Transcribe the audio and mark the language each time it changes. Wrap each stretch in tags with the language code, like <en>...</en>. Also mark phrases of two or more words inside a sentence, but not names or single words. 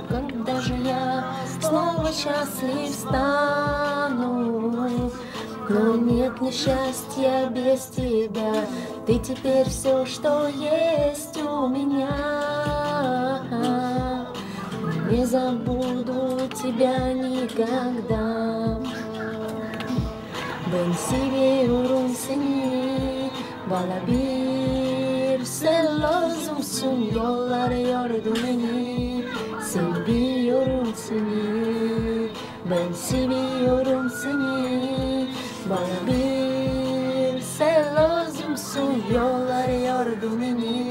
<ru>Когда же я снова счастлив стану? Но нет несчастья без тебя, ты теперь все, что есть у меня. Не забуду тебя никогда.</ru> <tr>Ben seviyorum seni, bana bir sen lazımsın, yollar yordu beni. Seviyorum seni, ben seviyorum seni, bana bir sen lazımsın, yollar yordu beni.</tr>